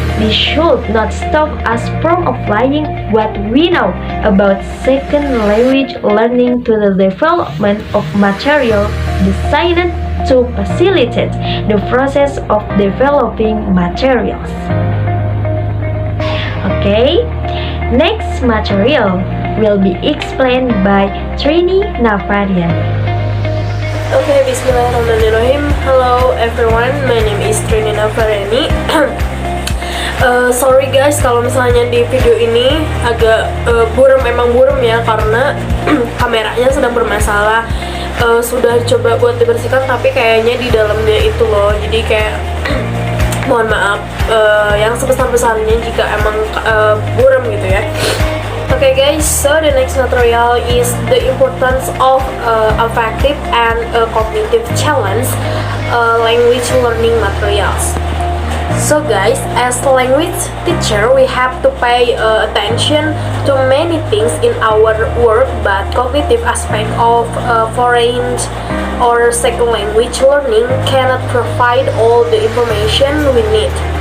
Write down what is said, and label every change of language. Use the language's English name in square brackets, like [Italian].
[English] This should not stop us from applying what we know about second language learning to the development of material designed to facilitate the process of developing materials. Okay, next material will be explained by Trini Navariani. Okay, bismillahirrahmanirrahim. Hello everyone, my name is Trini Navariani. Sorry guys [Indonesian] kalau misalnya di video ini agak emang buram ya, karena kameranya sedang bermasalah. Sudah coba buat dibersihkan tapi kayaknya di dalamnya itu loh, jadi kayak mohon maaf yang sebesar-besarnya jika emang buram gitu ya. [English] Okay guys, so the next material is the importance of affective and cognitive challenge language learning materials. So guys, as a language teacher, we have to pay attention to many things in our work, but cognitive aspect of foreign or second language learning cannot provide all the information we need.